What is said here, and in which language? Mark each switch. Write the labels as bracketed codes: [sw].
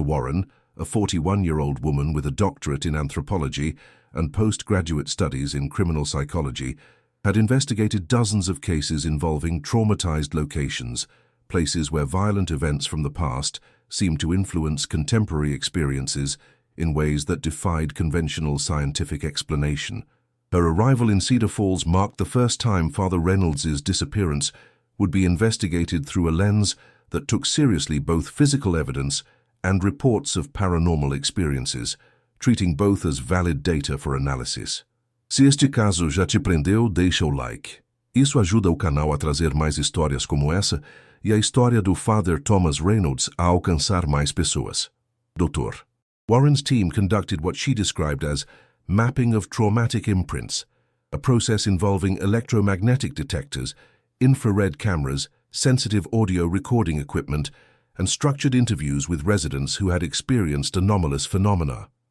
[en] Warren, a 41-year-old woman with a doctorate in anthropology and postgraduate studies in criminal psychology, had investigated dozens of cases involving traumatized locations, places where violent events from the past seemed to influence contemporary experiences in ways that defied conventional scientific explanation. Her arrival in Cedar Falls marked the first time Father Reynolds' disappearance would be investigated through a lens that took seriously both physical evidence and reports of paranormal experiences, treating both as valid data for analysis. [pt] Se este caso já te prendeu, deixa o like. Isso ajuda o canal a trazer mais histórias como essa e a história do Father Thomas Reynolds a alcançar mais pessoas. [en] Dr. Warren's team conducted what she described as mapping of traumatic imprints, a process involving electromagnetic detectors, infrared cameras, sensitive audio recording equipment, and structured interviews with residents who had experienced anomalous phenomena.